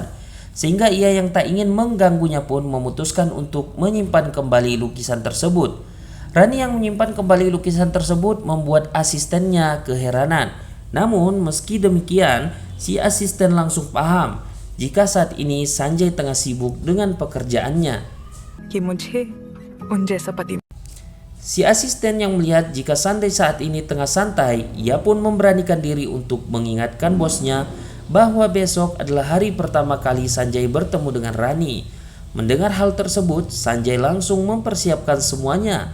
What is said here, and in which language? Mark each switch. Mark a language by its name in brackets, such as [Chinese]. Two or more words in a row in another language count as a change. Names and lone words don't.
[Indonesian] Sehingga ia yang tak ingin mengganggunya pun memutuskan untuk menyimpan kembali lukisan tersebut. Rani yang menyimpan kembali lukisan tersebut membuat asistennya keheranan. Namun meski demikian, si asisten langsung paham jika saat ini Sanjay tengah sibuk dengan pekerjaannya. [Hindi] कि मुझे उन जैसा पति [Indonesian] Si asisten yang melihat jika Sanjay saat ini tengah santai, ia pun memberanikan diri untuk mengingatkan bosnya bahwa besok adalah hari pertama kali Sanjay bertemu dengan Rani. Mendengar hal tersebut, Sanjay langsung mempersiapkan semuanya.